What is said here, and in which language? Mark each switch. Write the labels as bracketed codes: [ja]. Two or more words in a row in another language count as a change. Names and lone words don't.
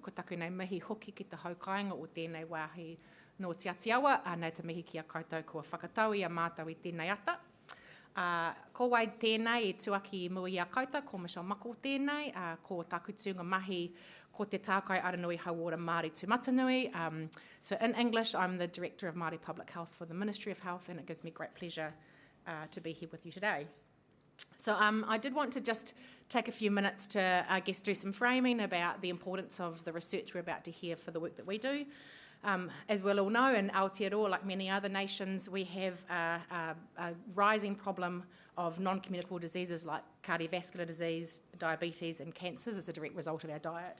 [mi] Ko taku nei mihi hoki ki te haukainga o tēnei wāhi no te atiawa, nara te mihi ki a koutou kua whakatau i a mātou i tēnei ata. Ko wai tēnei e tuaki i mua i a koutou, ko Michelle Mako tēnei, ko taku tūnga mahi ko te tākai Aranui Hauora Māori Tūmatanui. [en] So in English, I'm the Director of Māori Public Health for the Ministry of Health, and it gives me great pleasure to be here with you today. So I did want to just take a few minutes to, I guess, do some framing about the importance of the research we're about to hear for the work that we do. As we'll all know, in Aotearoa, like many other nations, we have a rising problem of non-communicable diseases like cardiovascular disease, diabetes and cancers as a direct result of our diet.